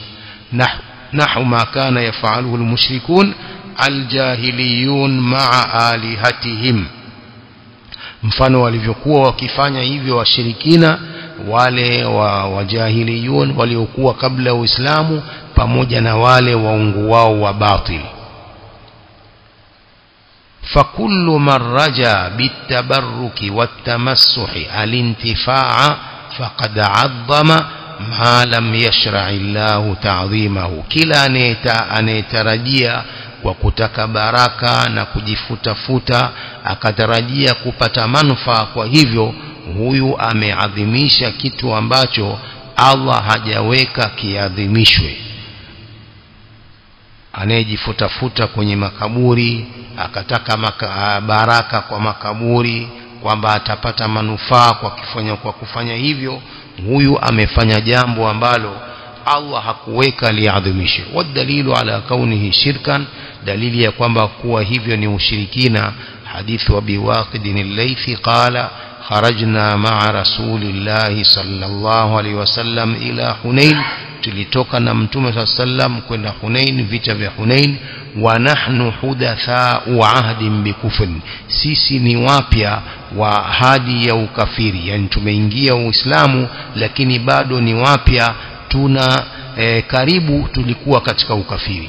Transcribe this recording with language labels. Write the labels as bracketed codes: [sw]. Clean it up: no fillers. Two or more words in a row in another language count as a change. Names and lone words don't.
[ar] نحو ما كان يفعله المشركون الجاهليون مع آلهتهم, [sw] mfano walivyokuwa wakifanya hivyo washirikina wale wajahiliyun waliokuwa kabla Uislamu pamoja na wale waungu wao wa batil. [ar] فكل من رجا بالتبرك والتمسح الانتفاع فقد عظم ما لم يشرع الله تعظيمه. [sw] kila anayetarajia kwa kutaka baraka na kujifutafuta akatarajia kupata manufaa, kwa hivyo huyu ameadhimisha kitu ambacho Allah hajaweka kiadhimishwe. Anayejifutafuta kwenye makaburi akataka baraka kwa makaburi kwamba atapata manufaa kwa kufanya hivyo, huyu amefanya jambo ambalo Allah hakuweka liadhimishe. [ar] والدليل على كونه شركا, [sw] dalili ya kwamba kuwa hivyo ni ushirikina, [ar] حديث أبي واقد الليثي قال خرجنا مع رسول الله صلى الله عليه وسلم إلى حنين, [sw] tulitoka na mtume sallam kwenda Hunain, vita vya Hunain. [ar] ونحن حدثاء عهد بكفر, [sw] sisi ni wapya wa ahadi ya ukafiri, yani tumeingia Uislamu lakini bado ni wapya, tuna karibu tulikuwa katika ukafiri.